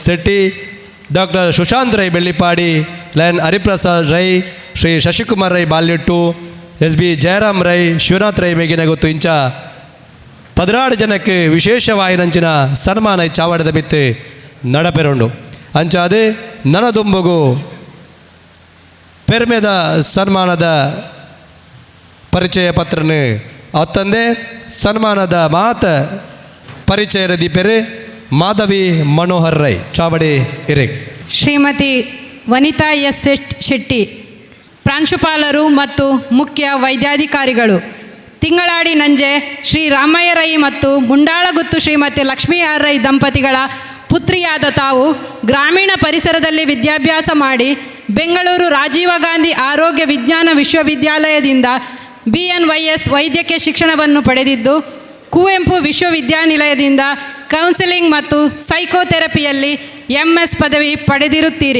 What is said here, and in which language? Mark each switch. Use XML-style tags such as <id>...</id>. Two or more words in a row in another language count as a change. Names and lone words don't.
<tcy>ಶೆಟ್ಟಿ ಡಾಕ್ಟರ್ ಸುಶಾಂತ್ ರೈ ಬೆಳ್ಳಿಪಾಡಿ ಲಯನ್ ಹರಿಪ್ರಸಾದ್ ರೈ ಶ್ರೀ ಶಶಿಕುಮಾರ್ ರೈ ಬಾಲ್ಯಟ್ಟು SB ಜಯರಾಮ್ ರೈ ಶಿವನಾಥ್ ರೈ ಮೇಗಿನ ಗೊತ್ತು ಇಂಚ 16 ಜನಕ್ಕೆ ವಿಶೇಷವಾಗಿ ನಂಚಿನ ಸನ್ಮಾನ ಚಾವಡದ ಮಿತ್ತೆ ನಡಪೆರುಂಡು ಅಂಚ ಅದೇ ನನದುಂಬುಗು ಪೆರ್ಮೆದ ಸನ್ಮಾನದ ಪರಿಚಯ ಪತ್ರನ ಅತ್ತಂದೆ ಸನ್ಮಾನದ ಮಾತ ಪರಿಚಯದ ದೀಪೆರೆ ಮಾಧವಿ ಮನೋಹರ್ ರೈ ಚಾವಡಿ ಇರೆ</tcy> <kn>ಶ್ರೀಮತಿ ವನಿತಾ ಎಸ್ ಶೆಟ್ಟಿ ಪ್ರಾಂಶುಪಾಲರು ಮತ್ತು ಮುಖ್ಯ ವೈದ್ಯಾಧಿಕಾರಿಗಳು ತಿಂಗಳಾಡಿ ನಂಜೆ ಶ್ರೀ ರಾಮಯ್ಯ ರೈ ಮತ್ತು ಮುಂಡಾಳಗುತ್ತು ಶ್ರೀಮತಿ ಲಕ್ಷ್ಮೀ ಆರ್ ರೈ ದಂಪತಿಗಳ ಪುತ್ರಿಯಾದ ತಾವು ಗ್ರಾಮೀಣ ಪರಿಸರದಲ್ಲಿ ವಿದ್ಯಾಭ್ಯಾಸ ಮಾಡಿ ಬೆಂಗಳೂರು ರಾಜೀವ ಗಾಂಧಿ ಆರೋಗ್ಯ ವಿಜ್ಞಾನ ವಿಶ್ವವಿದ್ಯಾಲಯದಿಂದ BNYS ವೈದ್ಯಕೀಯ ಶಿಕ್ಷಣವನ್ನು ಪಡೆದಿದ್ದು ಕುವೆಂಪು ವಿಶ್ವವಿದ್ಯಾನಿಲಯದಿಂದ ಕೌನ್ಸಿಲಿಂಗ್ ಮತ್ತು ಸೈಕೋಥೆರಪಿಯಲ್ಲಿ MS ಪದವಿ ಪಡೆದಿರುತ್ತೀರಿ.</kn>